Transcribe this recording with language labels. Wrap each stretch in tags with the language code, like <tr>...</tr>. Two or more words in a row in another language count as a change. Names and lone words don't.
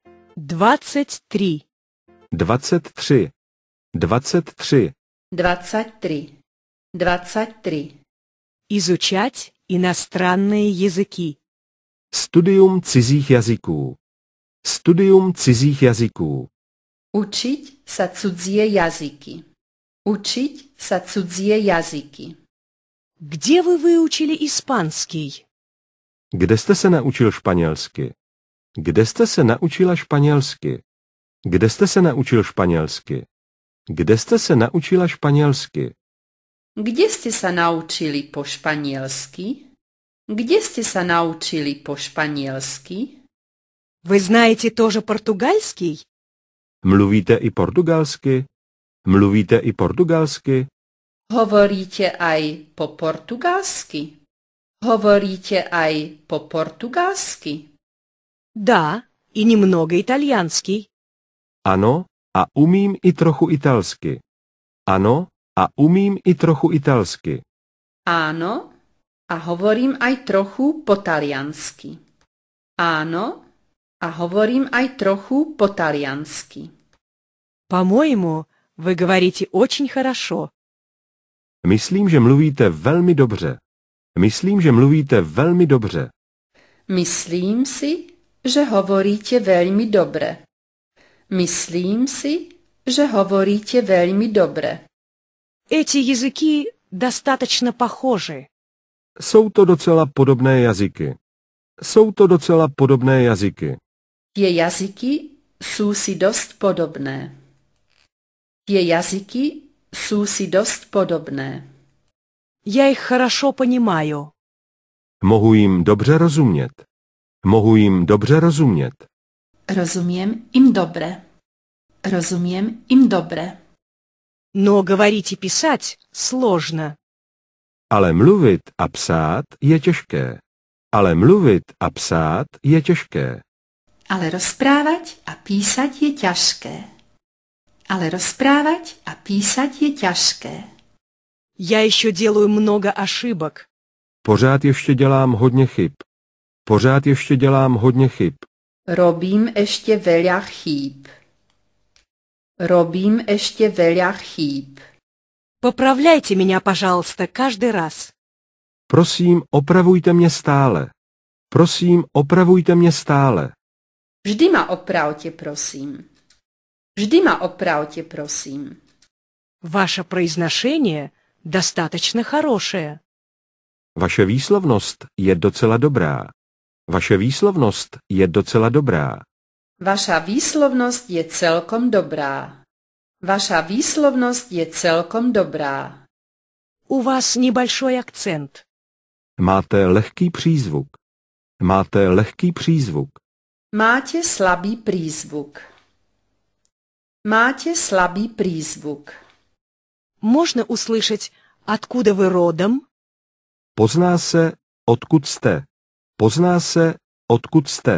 <ru>23. 23. 23. 23. 23. Изучать иностранные языки.</ru> <cs>Studium cizích jazyků. Studium cizích jazyků.</cs> <sk>Učiť sa cudzie jazyky. Učiť sa cudzie jazyky.</sk> <ru>Где вы выучили испанский?</ru> <cs>Kde jste se naučil španělsky? Kde jste se naučila španělsky? Kde jste se naučil španělsky? Kde jste se naučila španělsky?</cs> <sk>Kde ste sa naučili po španielsky? Kde ste sa naučili po španielsky?</sk> <ru>Вы знаете тоже португальский?</ru> <cs>Mluvíte i portugalsky? Mluvíte i portugalsky?</cs> <sk>Hovoríte aj po portugalsky? Hovoríte aj po portugalsky?</sk> <ru>Да, и немного итальянский.</ru> <cs>Ano, a umím i trochu italsky. Ano, a umím i trochu italsky.</cs> <sk>Áno, a hovorím aj trochu po taliansky. Áno, a hovorím aj trochu po taliansky.</sk> <ru>По-моему, вы говорите очень хорошо.</ru> <cs>Myslím, že mluvíte velmi dobře. Myslím, že mluvíte velmi dobře.</cs> <sk>Myslím si, že hovoríte veľmi dobre. Myslím si, že hovoríte veľmi dobre.</sk> <ru>Эти языки достаточно похожи.</ru> <cs>Jsou to docela podobné jazyky. Jsou to docela podobné jazyky.</cs> <sk>Tie jazyky sú si dosť podobné. Tie jazyky sú si dosť podobné.</sk> <ru>Я их хорошо понимаю.</ru> <cs>Mohu jim dobře rozumět. Mohu jim dobře rozumět.</cs> <sk>Rozumiem im dobre. Rozumiem im dobre.</sk> <ru>Но говорить и писать сложно.</ru> <cs>Ale mluvit a psát je těžké. Ale mluvit a psát je těžké.</cs> <sk>Ale rozprávať a písať je ťažké. Ale rozprávať a písať je ťažké.</sk> <ru>Я еще делаю много ошибок.</ru> <cs>Pořád ještě dělám hodně chyb. Pořád ještě dělám hodně chyb.</cs> <sk>Robím ešte veľa chýb. Robím ešte veľa chýb.</sk> <ru>Поправляйте меня, пожалуйста, каждый раз.</ru> <cs>Prosím, opravujte mě stále. Prosím, opravujte mě stále.</cs> <sk>Vždy ma opravte, prosím. Vždy ma opravte, prosím.</sk> <ru>Ваше произношение достаточно хорошее.</ru> <cs>Vaše výslovnost je docela dobrá. Vaše výslovnost je docela dobrá.</cs> <sk>Vaša výslovnosť je celkom dobrá. Vaša výslovnosť je celkom dobrá.</sk> <ru>У вас небольшой акцент.</ru> <cs>Máte lehký přízvuk. Máte lehký přízvuk.</cs> <sk>Máte slabý prízvuk. Máte slabý prízvuk.</sk> <ru>Можно услышать, откуда вы родом?</ru> <cs>Pozná se, odkud jste. Pozná se, odkud jste.</cs>